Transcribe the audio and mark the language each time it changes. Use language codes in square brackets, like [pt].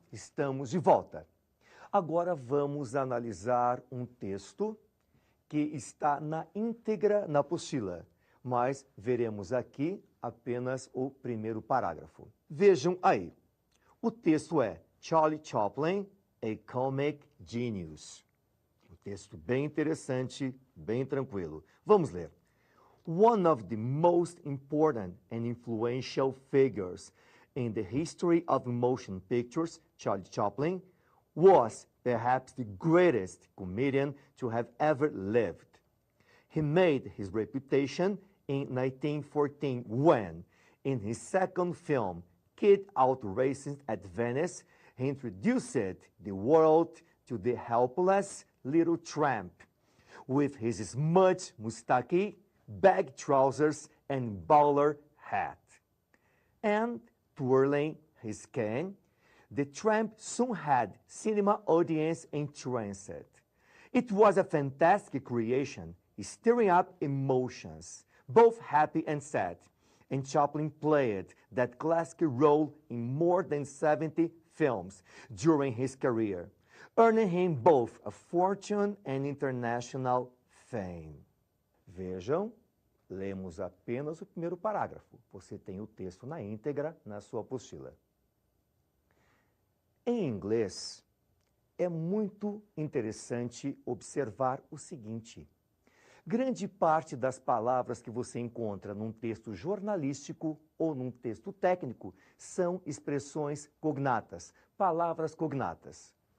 [pt] Estamos de volta. Agora vamos analisar um texto que está na íntegra na apostila, mas veremos aqui apenas o primeiro parágrafo. Vejam aí. O texto é Charlie Chaplin, a Comic Genius. Um texto bem interessante, bem tranquilo. Vamos ler. [en] One of the most important and influential figures in the history of motion pictures, Charlie Chaplin, was perhaps the greatest comedian to have ever lived. He made his reputation in 1914 when, in his second film, Kid Out Racing at Venice, he introduced the world to the helpless little tramp with his smudged mustache, baggy trousers, and bowler hat. And twirling his cane, the tramp soon had cinema audience entranced. It was a fantastic creation, stirring up emotions, both happy and sad, and Chaplin played that classic role in more than 70 films during his career, earning him both a fortune and international fame. [pt] Vejam, lemos apenas o primeiro parágrafo. Você tem o texto na íntegra na sua apostila. Em inglês, é muito interessante observar o seguinte. Grande parte das palavras que você encontra num texto jornalístico ou num texto técnico são expressões cognatas, palavras cognatas.